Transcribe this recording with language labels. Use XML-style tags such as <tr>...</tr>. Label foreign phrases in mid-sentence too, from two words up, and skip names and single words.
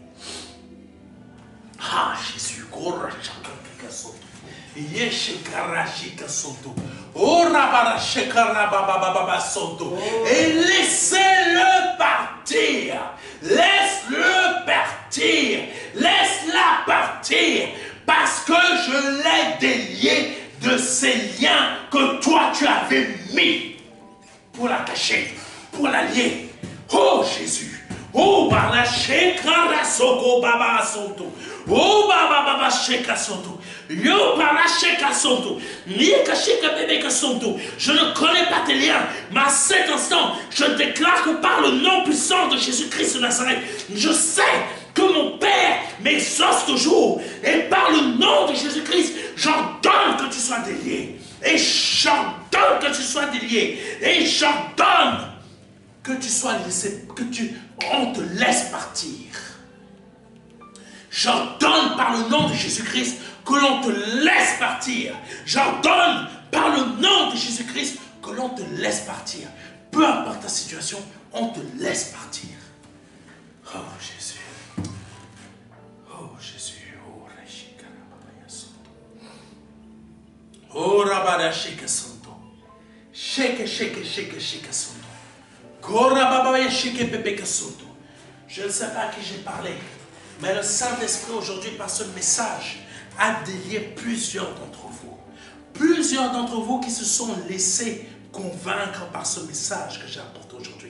<fr>Ah Jésus. Et laissez-le partir. Laisse-le partir. Laisse-la partir. Parce que je l'ai délié de ces liens que toi tu avais mis pour la cacher, pour la lier. Oh Jésus. Oh Baba Shekara Soko Baba Sonto. Oh Baba Sheka Sonto. Yo Baba Sheka Sonto. Nika Sheka Bebe Sonto. Je ne connais pas tes liens, mais à cet instant, je déclare que par le nom puissant de Jésus-Christ de Nazareth, je sais que mon Père m'exauce toujours. Et par le nom de Jésus-Christ, j'ordonne que tu sois délié. Et j'ordonne que tu sois délié. Et j'ordonne que tu sois laissé, on te laisse partir. J'ordonne par le nom de Jésus-Christ que l'on te laisse partir. J'ordonne par le nom de Jésus-Christ que l'on te laisse partir. Peu importe ta situation, on te laisse partir. Oh Jésus. Oh Jésus. Oh Rashika. Oh Rabada Shika Santo. Shake, shake, shake, shake Santo. Je ne sais pas à qui j'ai parlé, mais le Saint-Esprit aujourd'hui, par ce message, a délié plusieurs d'entre vous. Plusieurs d'entre vous qui se sont laissés convaincre par ce message que j'ai apporté aujourd'hui.</fr>